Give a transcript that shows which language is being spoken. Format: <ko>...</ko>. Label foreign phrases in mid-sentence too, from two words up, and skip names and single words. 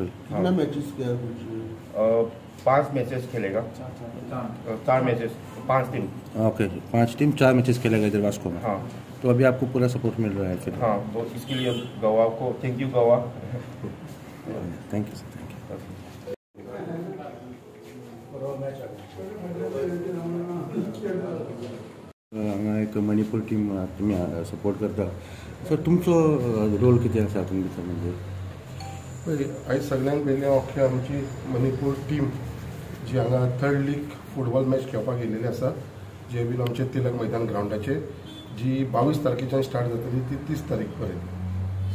<hi>कितना मैचेस किया? 5 मैचेस खेलेगा। 4 मैचेस, 5 टीम। ओके, 5 टीम 4 मैचेस खेलेगा इधर वास्को में। हाँ, तो अभी आपको पूरा सपोर्ट मिल रहा है फिर? हाँ, तो इसके लिए गोवा को</hi> <en>thank you.</en> <hi>गोवा</hi> <en>thank you sir, thank you.</en> <kok>हांगा एक मणिपूर टीम तुम्ही सपोर्ट करता, सो तुमचो रोल किती आसा हातूंत भितर? म्हणजे आयज सगळ्यांत पयलीं अख्खी आमची मणिपूर टीम जी हांगा 3rd</kok> <en>league football match</en> <kok>खेळपाक येयलेली आसा, जे बीन आमचे तिलक मैदान ग्राउंडाचेर, जी 22 तारखेच्यान स्टार्ट जातली ती 30 तारीख पर्यंत।</kok>